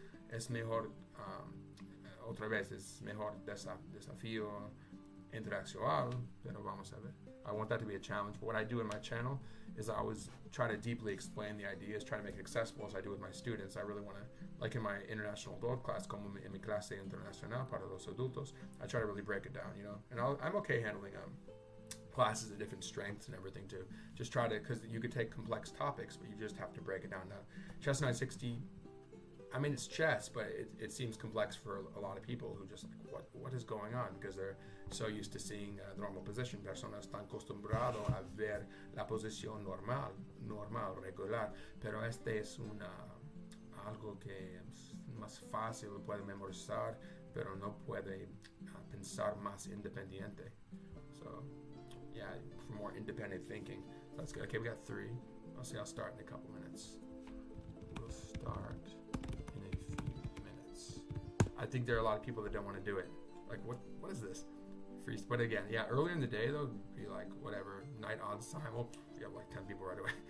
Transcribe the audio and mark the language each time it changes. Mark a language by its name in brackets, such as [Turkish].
[Spanish] Es mejor, otra vez, es mejor desafío intelectual, pero vamos a ver. [English] I want that to be a challenge. But what I do in my channel is I always try to deeply explain the ideas, try to make it accessible as I do with my students. I really want to, like in my international adult class, [Spanish] como en mi clase internacional para los adultos, [English] I try to really break it down, you know. And I'm okay handling classes of different strengths and everything too. Just try to, because you could take complex topics, but you just have to break it down. Now, chess 960, I mean, it's chess, but it seems complex for a lot of people who just like, what is going on? Because they're so used to seeing the normal position. [Spanish] Personas están acostumbrados a ver la posición normal, regular. Pero este es algo que es más fácil, lo puede memorizar, pero no puede pensar más independiente. [English] So, yeah, for more independent thinking. So that's good. Okay, we got 3. I'll start in a couple minutes. We'll start in a few minutes. I think there are a lot of people that don't want to do it. Like, what is this? But again, yeah, earlier in the day, though, be like, whatever, night odds simul. You have like 10 people right away.